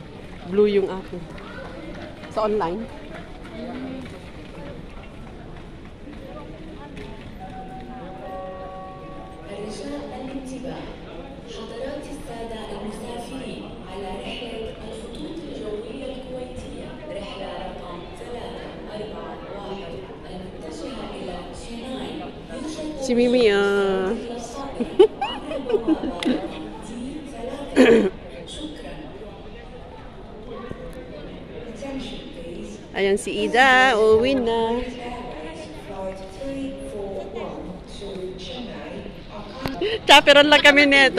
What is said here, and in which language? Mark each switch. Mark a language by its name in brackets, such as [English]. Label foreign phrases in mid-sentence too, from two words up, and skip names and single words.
[Filipino] Blue yung akin. Sa online. [Arabic] الرجاء الانتباه حضرات السادة المسافرين على رحلة الخطوط الجوية الكويتية رحلة رقم 341 المتجهة إلى شناي يوجد [Filipino] Si Mimi, ayan si Ida, uuwi na. Chaperon lang kami nito.